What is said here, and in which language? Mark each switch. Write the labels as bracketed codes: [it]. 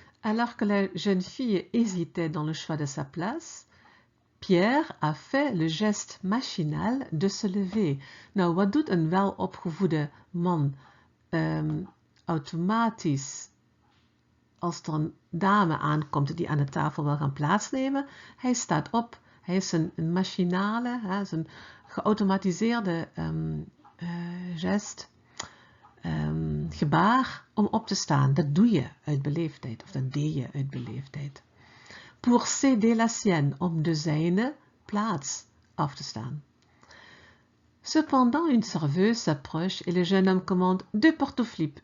[fr] Alors que la jeune fille hésitait dans le choix de sa place, Pierre a fait le geste machinal de se lever. [nl] Nou, wat doet een welopgevoede man automatisch als er een dame aankomt die aan de tafel wil gaan plaatsnemen? Hij staat op. Hij is een machinale, een geautomatiseerde geste, gebaar om op te staan. Dat doe je uit beleefdheid, of dat deed je uit beleefdheid. [fr] Pour céder la sienne, [nl] om de zijne plaats af te staan. [fr] Cependant, une serveuse s'approche et le jeune homme commande 2 portoflips.